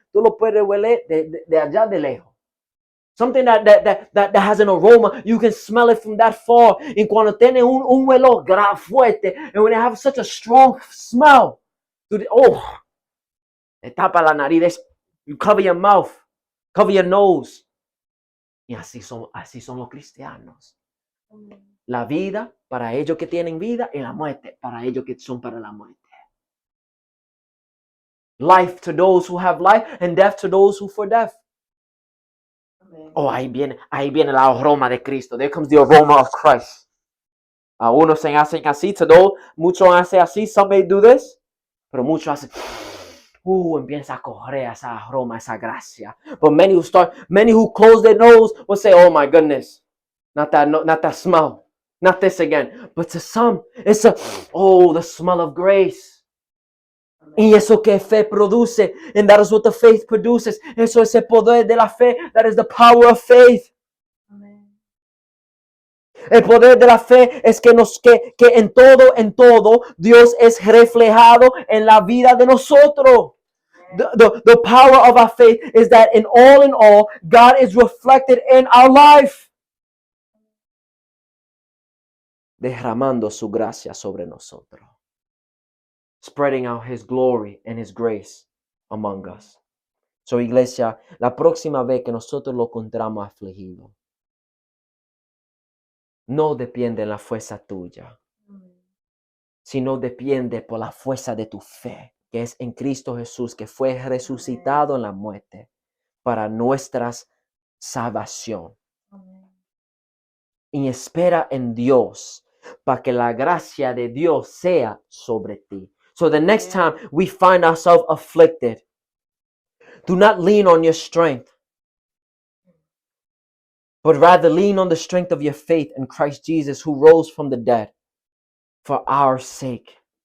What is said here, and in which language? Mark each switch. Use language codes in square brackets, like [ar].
[es] Tú lo puedes huele de allá de lejos. [en] Something that has an aroma, you can smell it from that far. [es] Y cuando tiene un olor fuerte, [en] and when they have such a strong smell, [es] te tapa la nariz, [en] you cover your mouth, cover your nose. [es] Y así son los cristianos. La vida para ellos que tienen vida y la muerte para ellos que son para la muerte. [en] Life to those who have life and death to those who for death. [es] Oh, ahí viene la aroma de Cristo. [en] There comes the aroma of Christ. [es] Unos se hacen así, muchos hacen así. [en] Some may do this. [es] Pero muchos hacen, empieza a correr esa aroma, esa gracia. [en] But many who close their nose will say, oh my goodness, not that smell, not this again. But to some, it's the smell of grace. [es] Y eso que fe produce, [en] and that is what the faith produces. [es] Eso es el poder de la fe. [en] That is the power of faith. [es] El poder de la fe es que en todo Dios es reflejado en la vida de nosotros. [en] The power of our faith is that in all, God is reflected in our life. [es] Derramando su gracia sobre nosotros. [en] Spreading out His glory and His grace among us. [es] So, iglesia, la próxima vez que nosotros lo encontramos afligido, no depende de la fuerza tuya, sino depende por la fuerza de tu fe, que es en Cristo Jesús, que fue resucitado en la muerte para nuestra salvación. Y espera en Dios para que la gracia de Dios sea sobre ti. [en] So the next time we find ourselves afflicted, do not lean on your strength, but rather lean on the strength of your faith in Christ Jesus, who rose from the dead for our sake.